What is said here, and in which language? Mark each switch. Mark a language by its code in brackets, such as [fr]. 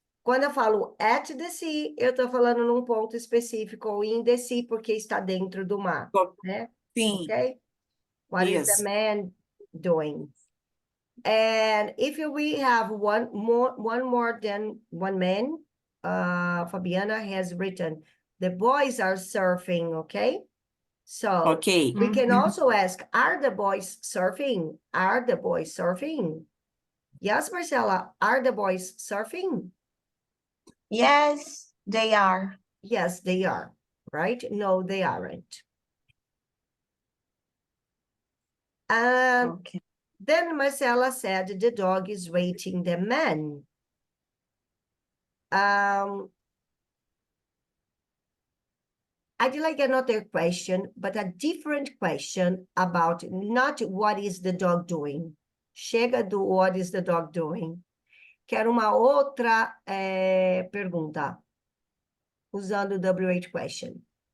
[pt] Quando eu falo at the sea, eu estou falando num ponto específico, ou in the sea, porque está dentro do mar, né? Sim. [en] Okay? What is the Yes. man doing? And if we have one more than one man, Fabiana has written, the boys are surfing, okay? So Ok. we can also ask, are the boys surfing? Are the boys surfing? Yes, Marcela, are the boys surfing? Yes, they are. Yes, they are, right? No, they aren't. And Okay. then Marcela said the dog is waiting the man. I'd like another question, but a different question about not what is the dog doing. [pt] Chega do [en] what is the dog doing. [pt] Quero uma outra pergunta, usando o WH question.